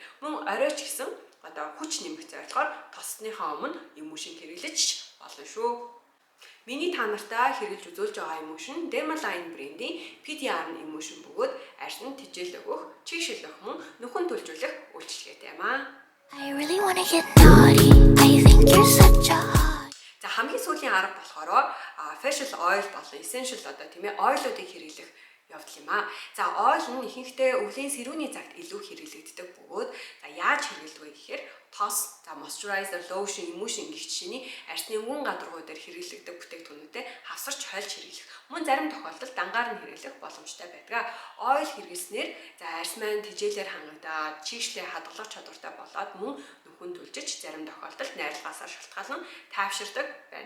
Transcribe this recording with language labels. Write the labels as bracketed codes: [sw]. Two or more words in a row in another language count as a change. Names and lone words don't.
[mn] Мөн оройч гэсэн хүч нэмэх зорилгоор тосныхоо өмнө эмошн хэрэглэж болно шүү. Миний та нартай хэрэглэж үзүүлж байгаа эмошн Dermaline брендийн PDR эмошн бөгөөд арьсанд хичээл өгөх, чийгшил өгөх мөн нөхөн төлжүүлэх үйлчилгээтэй юм аа. [en] I really wanna get naughty. I think you're such a hot. [mn] За хамгийн сүүлийн арга болохоор [en] facial oil [mn] болон [en] essential oil-уудыг [mn] хэрэглэх явдал юм аа. За ойл нь ихэнхдээ өвлийн сэрүүний цагт илүү хэрэглэгддэг бөгөөд за яаж хэрэглэдэг вэ гэхээр тос, за [en] moisturizer, lotion, emulsion [mn] гэх жишээний арсны өнгөн гадаргуу дээр хэрэглэгддэг бүтээгдэхүүнүүдэд хавсарч хольж хэрэглэх. Мөн зарим тохиолдолд дангаар нь хэрэглэх боломжтой байдаг. Ойл хэрэглэснээр за арс маань тэжээлээр хангагдаад чийшлээ хадгалах чадвартай болоод мөн нөхөн түлжиж зарим тохиолдолд найрлагаасаа шалтгаалan тайвширдаг байна.